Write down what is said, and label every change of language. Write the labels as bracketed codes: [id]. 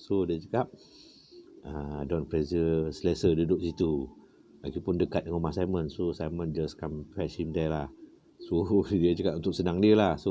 [ms] So dia cakap, Don Fraser selesa duduk situ, lagipun dekat dengan rumah Simon. [en] So Simon just come fetch him there lah. [ms] So dia cakap untuk senang dia lah.